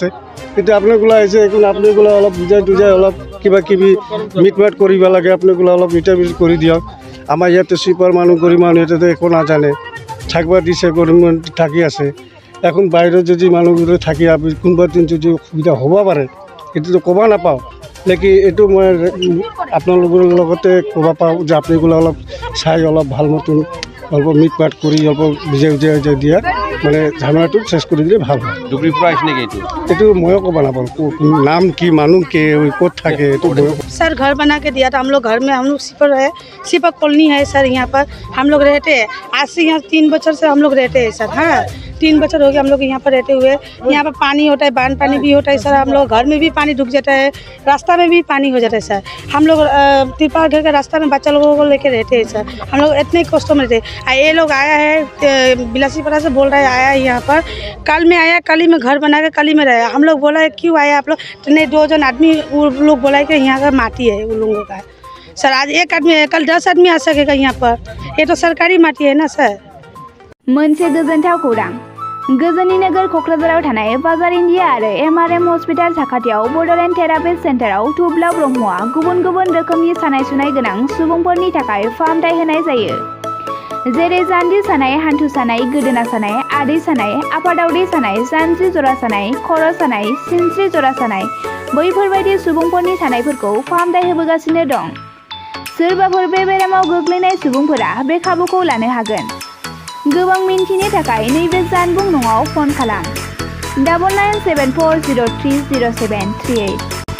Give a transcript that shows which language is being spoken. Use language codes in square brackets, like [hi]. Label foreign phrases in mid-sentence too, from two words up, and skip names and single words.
[as] কিন্তু আপোনালোক আহিছে এইটো আপোনালোক অলপ বুজাই অলপ কিবা কিবি মিট কৰিব লাগে আপোনালোক অলপ মিটাৰ কৰি দিয়ক আমাৰ ইয়াতে চুইপাৰ মানুহ গৰীব মানুহ ইয়াতে একো নাজানে থাকিব দিছে গৰীব থাকি আছে এখন বাহিৰত যদি মানুহবোৰে থাকি কোনোবা দিন যদি অসুবিধা হ'ব পাৰে এইটোতো ক'ব নাপাওঁ লেকিন এইটো মই আপোনালোকৰ লগতে ক'ব পাওঁ যে আপোনালোকে অলপ চাই অলপ ভাল মতন অল্প মিট কৰি অলপ বুজাই দিয়া মানে ঝামেলাটো চেছ কৰি দিলে ভাল হয় ধুবুৰীৰ পৰা আহিছে নেকি এইটো ময়ো ক'ব নাপাওঁ [hi] नाम की मालूम के कोट থাকে तो सर घर बना के दिया था हम लोग घर में हम लोग सिपक कॉलोनी है सर यहाँ पर हम लोग रहते हैं आज से यहाँ 3 बच्चों से हम लोग रहते हैं सर हाँ 3 बच्चों हो गए हम लोग यहाँ पर रहते हुए यहाँ पर पानी होता है बांध पानी भी होता है सर हम लोग घर में भी पानी डूब जाता है रास्ता में भी पानी हो जाता है सर हम लोग तिरपाल घर के रास्ता में बच्चा लोगों को लेकर रहते हैं सर हम लोग इतने कष्टों में रहते हैं ये लोग आया है बिलासीपाड़ा से बोल रहा है आया है यहाँ पर कल में आया कल ही में घर बना के कल ही में रहा हम लोग बोला है क्यों आया आप लोग तो नहीं 2 जन आदमी वो लोग बोला है कि यहाँ का माटी है उन लोगों का सर आज एक आदमी है कल 10 आदमी आ सकेगा यहाँ पर ये तो सरकारी माटी है ना सर [brx] मोनसे गोजोनथाव खौरां गोजोननि नोगोर क'क्राझाराव थानाय बाजार इन्डिया आरो एमआरएम हस्पिटाल साखाथियाव बड'लेण्ड थेरापिस्ट सेन्टाराव थुब्ला ब्रह्मआ गुबुन गुबुन रोखोमनि सानाय सुनाय गोनां सुबुंफोरनि थाखाय फाहामथाय होनाय जायो जेरै जान्जि सानाय हान्थु सानाय गोदोना सानाय आदै सानाय आफादावदै सानाय जानजि जरा सानाय खर' सानाय सिनस्रि जरा सानाय बैफोरबायदि सुबुंफोरनि सानायफोरखौ फाहामथाय होबोगासिनो दं सोरबाफोर बे बेरामाव गोग्लैनाय सुबुंफोरा बे खाबुखौ लानो हागोन गोबां मिन्थिनो थाखाय नैबे जानबुं नङाव फन खालाम 9974030738